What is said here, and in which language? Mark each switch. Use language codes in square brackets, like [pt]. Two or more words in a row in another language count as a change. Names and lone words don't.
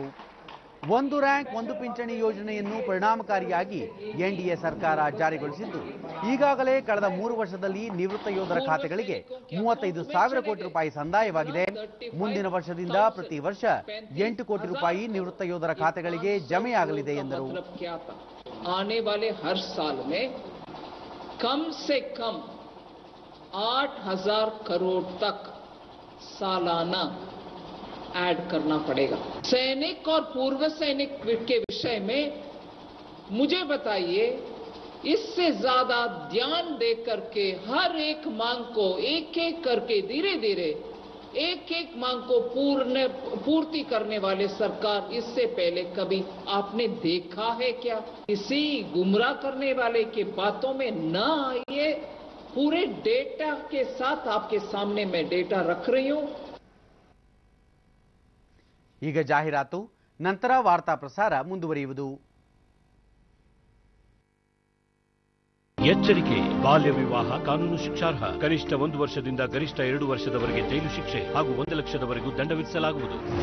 [kn] ಒಂದು ರ್ಯಾಂಕ್ ಒಂದು ಪಿಂಚಣಿ ಯೋಜನೆಯನ್ನು ಪರಿಣಾಮಕಾರಿಯಾಗಿ ಎನ್ಡಿಎ ಸರ್ಕಾರ ಜಾರಿಗೊಳಿಸಿದ್ದು, ಈಗಾಗಲೇ ಕಳೆದ 3 ವರ್ಷದಲ್ಲಿ ನಿವೃತ್ತ ಯೋಧರ ಖಾತೆಗಳಿಗೆ 35,000 ಕೋಟಿ ರೂಪಾಯಿ ಸಂದಾಯವಾಗಿದೆ. ಮುಂದಿನ ವರ್ಷದಿಂದ ಪ್ರತಿ ವರ್ಷ 8 ಕೋಟಿ ರೂಪಾಯಿ ನಿವೃತ್ತ ಯೋಧರ ಖಾತೆಗಳಿಗೆ ಜಮೆಯಾಗಲಿದೆ ಎಂದರು. [hi] आने वाले हर साल में कम से कम 8,000 करोड़ तक सालाना ऐड करना पड़ेगा. सैनिक और पूर्व सैनिक के विषय में मुझे बताइए, इससे ज्यादा ध्यान दे करके हर एक मांग को एक एक करके धीरे धीरे एक एक मांग को पूर्ति करने वाले सरकार इससे पहले कभी आपने देखा है क्या? किसी गुमराह करने वाले के बातों में न आइए. पूरे डेटा के साथ आपके सामने मैं डेटा रख रही हूं. [kn] ಈಗ ಜಾಹೀರಾತು, ನಂತರ ವಾರ್ತಾ ಪ್ರಸಾರ ಮುಂದುವರಿಯುವುದು. ಎಚ್ಚರಿಕೆ, ಬಾಲ್ಯ ವಿವಾಹ ಕಾನೂನು ಶಿಕ್ಷಾರ್ಹ. ಕನಿಷ್ಠ 1 ವರ್ಷದಿಂದ ಗರಿಷ್ಠ 2 ವರ್ಷದವರೆಗೆ ಜೈಲು ಶಿಕ್ಷೆ ಹಾಗೂ 1 ಲಕ್ಷದವರೆಗೂ ದಂಡ ವಿಧಿಸಲಾಗುವುದು.